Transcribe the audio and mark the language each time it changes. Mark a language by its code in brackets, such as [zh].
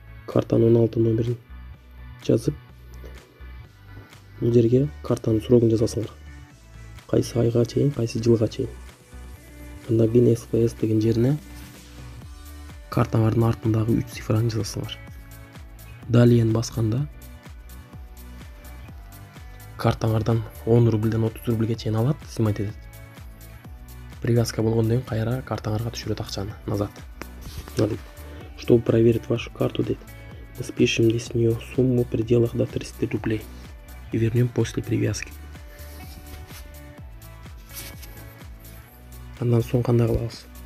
[ky] Картанын 16 номерин жазып, бул жерге картанын срогун жазасыңар. Кайсы айга чейин, кайсы жылга чейин. Андан кийин SPS деген жерине картаңардын артындагы 3 цифраны жазасыңар. Далее басканда картаңардан 10 рубльден 30 рубльге чейин алат, снимать этет. Привязка болгондон кийин кайра картаңарга түшүрөт акчаны назад. [ru] Чтобы проверить вашу карту, мы спишем с нее сумму в пределах до 30 рублей и вернем после привязки. [ky] Андан соң кандай кылабыз?